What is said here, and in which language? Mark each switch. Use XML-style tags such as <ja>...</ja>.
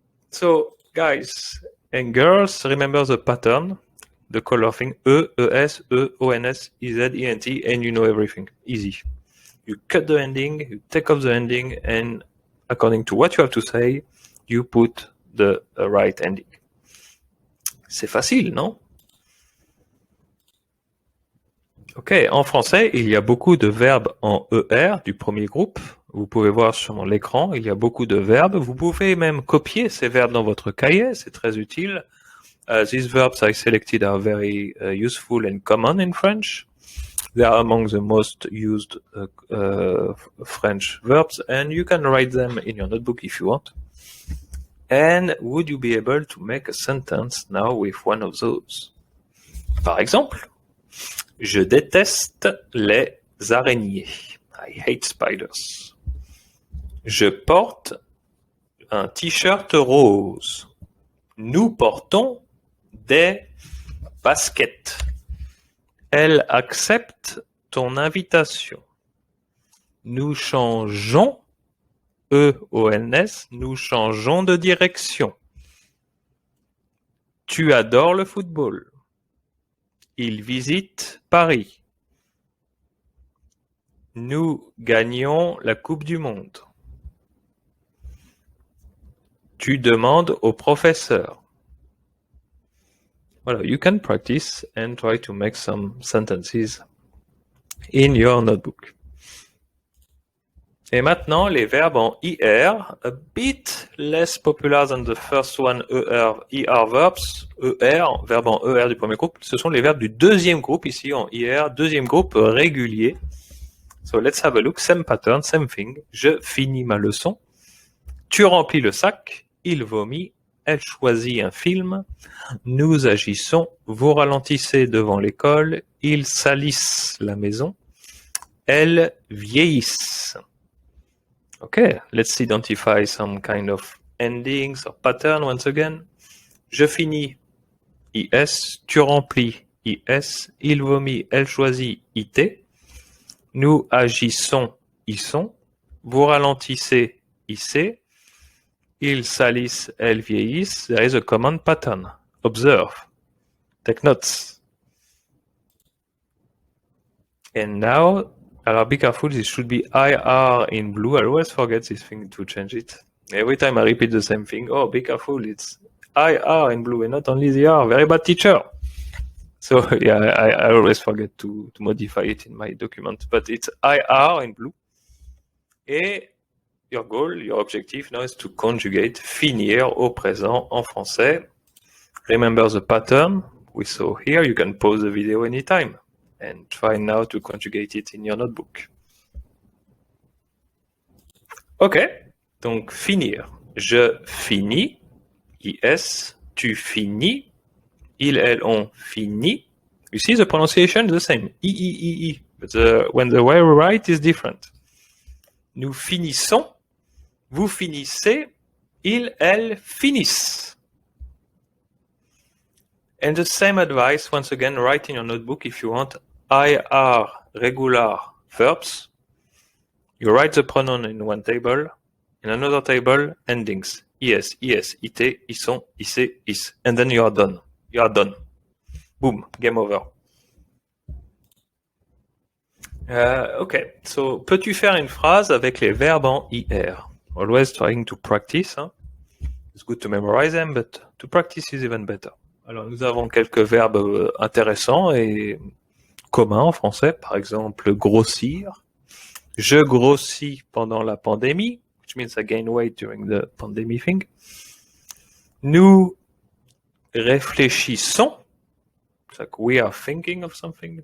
<en>So, guys and girls, remember the pattern, the color thing, E, ES, E, ONS, EZ, ENT, and you know everything. Easy. You cut the ending, you take off the ending, and according to what you have to say, you put the right ending.</en> <fr>C'est facile, non? Ok, en français, il y a beaucoup de verbes en ER du premier groupe. Vous pouvez voir sur l'écran, il y a beaucoup de verbes. Vous pouvez même copier ces verbes dans votre cahier, c'est très utile.</fr> <en>These verbs I selected are very useful and common in French. They are among the most used French verbs, and you can write them in your notebook if you want. And would you be able to make a sentence now with one of those?</en> <fr>Par exemple, je déteste les araignées.</fr> <en>I hate spiders.</en> <fr>Je porte un t-shirt rose. Nous portons des baskets. Elle accepte ton invitation. Nous changeons, E-O-N-S, nous changeons de direction. Tu adores le football. Il visite Paris. Nous gagnons la Coupe du Monde. Tu demandes au professeur.</fr> <en>Voilà, you can practice and try to make some sentences in your notebook.</en> <fr>Et maintenant, les verbes en</fr> <en>IR, a bit less popular than the first one, ER verbs.</en> <fr>ER, verbe en ER du premier groupe, ce sont les verbes du deuxième groupe, ici en IR, deuxième groupe régulier.</fr> <en>So let's have a look, same pattern, same thing.</en> <fr>Je finis ma leçon. Tu remplis le sac, il vomit, elle choisit un film, nous agissons, vous ralentissez devant l'école, ils salissent la maison, elles vieillissent.</fr> <en>Okay, let's identify some kind of endings or pattern once again.</en> <fr>Je finis, IS, tu remplis, IS, il vomit, elle choisit, IT, nous agissons, ils sont, vous ralentissez, IC, ils salissent, elles vieillissent.</fr> <en>There is a common pattern. Observe. Take notes. And now, alors be careful, this should be IR in blue. I always forget this thing to change it. Every time I repeat the same thing. Oh, be careful, it's IR in blue and not only the R. Very bad teacher. So yeah, I always forget to modify it in my document. But it's IR in blue. Et your goal, your objective now is to conjugate finir</en> <fr>au présent en français.</fr> <en>Remember the pattern we saw here. You can pause the video anytime and try now to conjugate it in your notebook.</en> <fr>Ok, donc finir. Je finis, IS, tu finis, il, elle, on finit.</fr> <en>You see the pronunciation is the same, I, but when the way we write is different.</en> <fr>Nous finissons, vous finissez, il, elle finissent.</fr> <en>And the same advice, once again, write in your notebook if you want IR regular verbs. You write the pronoun in one table, in another table, endings. IS, IS, IT, ISON, IC, IS. And then you are done. You are done. Boom, game over.</en> <fr>Ok, so peux-tu faire une phrase avec les verbes en IR?</fr> <en>Always trying to practice. Hein? It's good to memorize them, but to practice is even better.</en> <fr>Alors, nous avons quelques verbes intéressants et communs en français. Par exemple, grossir. Je grossis pendant la pandémie,</fr> <en>which means I gain weight during the pandemic thing.</en> <fr>Nous réfléchissons.</fr> <en>It's like we are thinking of something.</en>